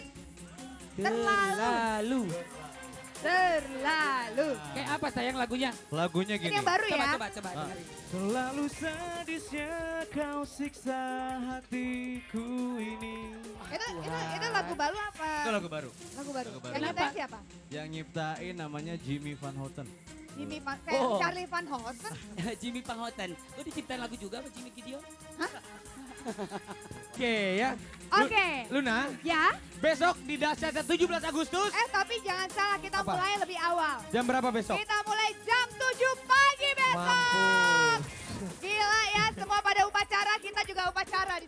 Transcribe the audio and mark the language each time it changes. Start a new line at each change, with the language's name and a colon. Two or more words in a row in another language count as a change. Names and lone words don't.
Indonesian: Terlalu. Terlalu. Kayak apa sayang lagunya? Lagunya Ini gini. yang baru ya? Coba dengerin. Selalu sadisnya kau siksa hatiku ini. Itu lagu baru apa? Itu lagu baru. Lagu baru. Lagu baru. Yang Kenapa? nyiptain siapa? Yang nyiptain namanya Jimmy Van Houten. Jimmy Van, kayak Oh. Charlie Van Houten. Jimmy Panghausen. Lu diciptain lagu juga sama Jimmy Gideon? Oke ya. Oke. Luna, Ya, besok di Dahsyat 17 Agustus. tapi jangan salah kita Apa? mulai lebih awal. Jam berapa besok? Kita mulai jam 7 pagi besok. Mampus. Gila ya, semua pada upacara, kita juga upacara di sana.